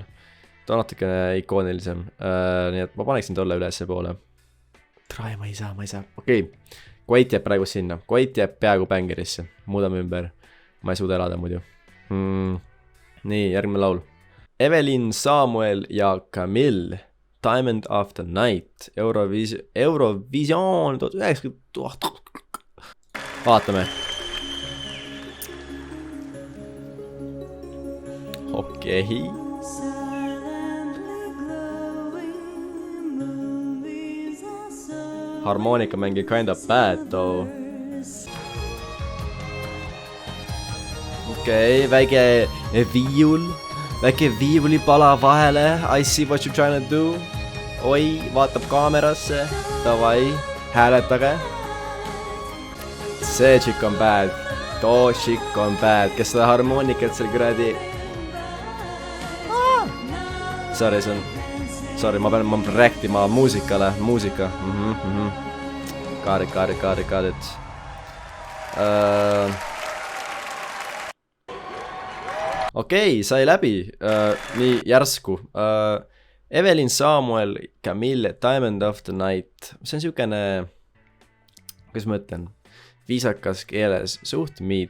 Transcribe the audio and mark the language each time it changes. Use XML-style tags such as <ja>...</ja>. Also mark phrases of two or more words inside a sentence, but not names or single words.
<et>Ta on natukene ikoonilisem. Nii et ma paneksin tolle ülesse poole. Trai, ma ei saa. Okei. Koit jääb praegu sinna. Koit jääb peaaegu bängerisse. Muudame ümber. Ma ei suuda elada muidu. Nii, järgmine laul. Evelyn Samuel ja Camille. Diamond of the Night. Eurovision 1990. Vaatame. Okei. Harmonika mängi</et> <en>kind of bad though.</en> <et>Okei, väike viiul. Väike viiuli pala vahele.</et> <en>I see what you're trying to do.</en> <et>Oi, vaatab kaamerasse. Davai, hääletage. See chick on bad. Too chick on bad. Kes seda harmoonikat seal kuradi... Sorry, see on... Sorry, ma pean rääkima muusika.</et> <en>Got it.</en> <et>Okei, sai läbi. Nii järsku. Evelyn Samuel, Camille, Diamond of the Night. See on siukene... Kuidas ma ütlen? Viisakas keeles. Suht miid.</et>